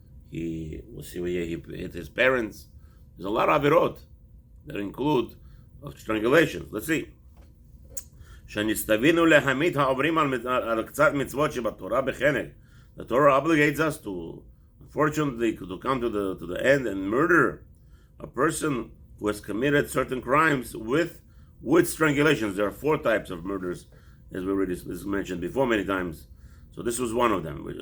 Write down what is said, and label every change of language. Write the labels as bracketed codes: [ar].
[en] He hit his parents. There's a lot of avirot that include of strangulation. Let's see. [he] שנצטווינו להמית העוברים על קצת מצוות שבתורה בחנק. [en] The Torah obligates us to, unfortunately, to come to the end and murder a person who has committed certain crimes with strangulations. There are 4 types of murders, as we already mentioned before many times. So this was one of them.